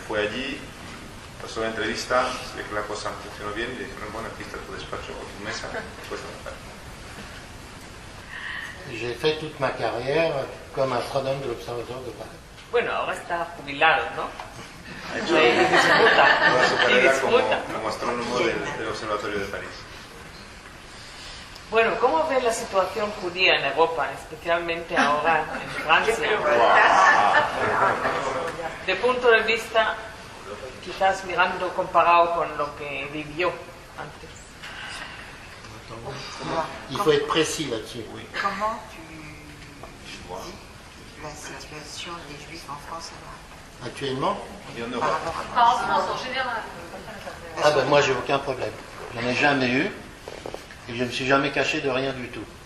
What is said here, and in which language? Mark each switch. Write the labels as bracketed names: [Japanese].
[Spanish] Fue allí, pasó la entrevista, se ve que la cosa funcionó bien y le dijeron, bueno, aquí está tu despacho o tu mesa, puedes trabajar. [French] J'ai fait toute ma carrière comme astronome de l'Observatoire de Paris. [Spanish] Bueno, ahora está jubilado, ¿no? Ha hecho toda su carrera como astrónomo del Observatorio de París. Bueno, ¿cómo ve la situación judía en Europa, especialmente ahora en Francia? De punto de vista, quizás mirando comparado con lo que vivió antes. [French] Il faut être précis là-dessus. Comment tu vois la situation des Juifs en France Actuellement? En France en général. Ah ben moi j'ai aucun problème. J'en ai jamais eu. Et je ne me suis jamais caché de rien du tout.